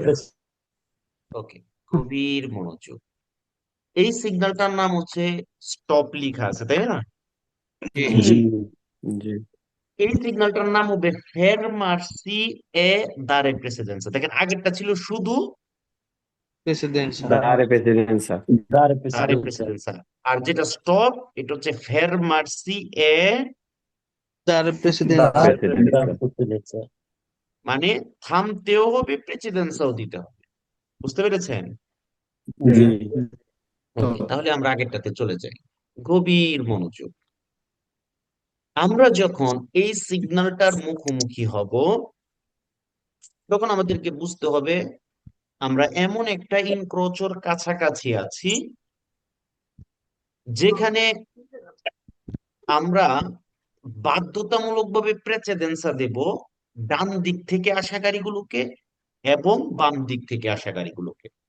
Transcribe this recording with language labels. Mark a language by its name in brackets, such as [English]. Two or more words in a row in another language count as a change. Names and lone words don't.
[Bangla] ওকে, গভীর মনোযোগ। এই সিগন্যালটার নাম হচ্ছে স্টপ লিখা আছে, তাই না? জি। জি। এই সিগন্যালটার নাম হবে [Italian] fermarsi e dare precedenza. [Bangla] দেখেন আগেরটা ছিল শুধু [Italian] Presidenza. Dare precedenza. Dare তারে precedenza. [Bangla] প্রেসিডেন্সা। আর যেটা স্টপ, এটা হচ্ছে [Italian] fermarsi e, Dare presidenza. Dare Precedenza. precedenza. [Bangla] মানে থামতেও হবে, প্রেসিডেন্সও দিতে হবে। বুঝতে পেরেছেন? [Italian] Sì. [Bangla] ওকে, তাহলে আমরা আগেরটাতে চলে যাই। গভীর মনোযোগ। আমরা যখন এই সিগন্যালটার মুখোমুখি হব, তখন আমাদেরকে বুঝতে হবে আমরা এমন একটা ইনক্রোচর কাছাকাছি আছি, যেখানে আমরা বাধ্যতামূলকভাবে প্রেসিডেন্সা দেব ডান দিক থেকে আসা গাড়িগুলোকে এবং বাম দিক থেকে আসা গাড়িগুলোকে।